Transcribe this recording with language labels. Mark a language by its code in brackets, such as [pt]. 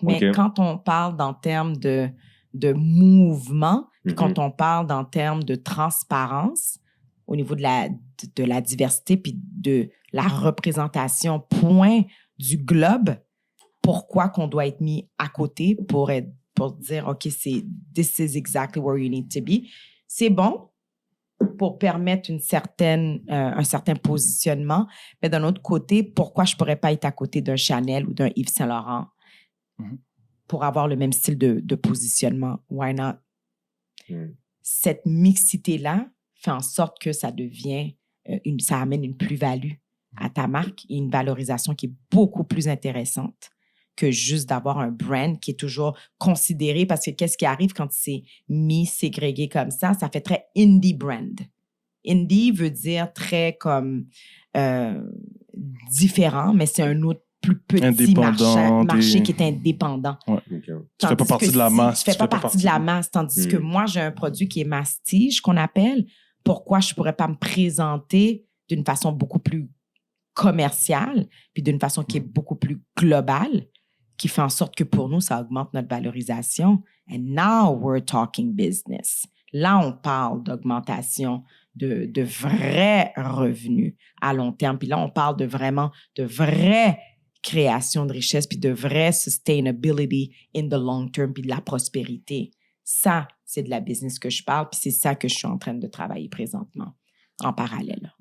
[fr] Mais quand on parle en termes de mouvement, puis quand on parle en termes de transparence, au niveau de la diversité puis de la représentation point du globe, pourquoi qu'on doit être mis à côté pour être pour dire, [en] OK, this is exactly where you need to be. [fr] C'est bon pour permettre un certain positionnement, mais d'un autre côté, pourquoi je pourrais pas être à côté d'un Chanel ou d'un Yves Saint-Laurent pour avoir le même style de positionnement? [en] Why not? [fr] Cette mixité-là fait en sorte que ça devient, ça amène une plus-value à ta marque et une valorisation qui est beaucoup plus intéressante que juste d'avoir un brand qui est toujours considéré, parce que qu'est-ce qui arrive quand c'est mis, ségrégué comme ça fait très indie brand. Indie veut dire très comme différent, mais c'est un autre plus petit marché qui est indépendant. Ouais. Okay. Tu fais pas partie de la masse. Tu fais pas partie de la masse, tandis que moi, j'ai un produit qui est mastige, qu'on appelle. Pourquoi je pourrais pas me présenter d'une façon beaucoup plus commerciale, puis d'une façon qui est beaucoup plus globale, qui fait en sorte que pour nous, ça augmente notre valorisation. [en] And now we're talking business. [fr] Là, on parle d'augmentation de vrais revenus à long terme. Puis là, on parle de vraie création de richesse, puis de vraie [en] sustainability in the long term, [fr] puis de la prospérité. Ça, c'est de la business que je parle, puis c'est ça que je suis en train de travailler présentement, en parallèle.